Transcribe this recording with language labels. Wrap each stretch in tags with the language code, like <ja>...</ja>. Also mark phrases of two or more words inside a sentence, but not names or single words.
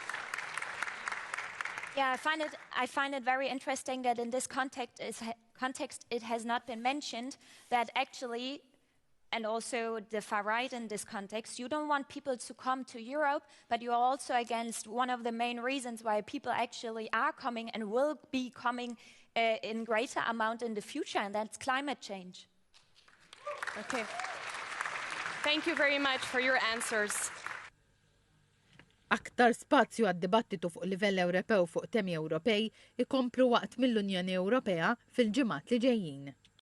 <en>Yeah, I find it very interesting that in this context it has not been mentioned that actually, and also the far right in this context, you don't want people to come to Europe, but you're also against one of the main reasons why people actually are coming and will be coming in greater amount in the future, and that's climate change. Okay. Thank you very much for your answers.</en> <mt>Aktar spazju għad-dibattitu fuq livell Ewropew fuq temi Ewropej ikomplu waqt mill-Unjoni Ewropea fil-ġimgħat li ġejjin.</mt>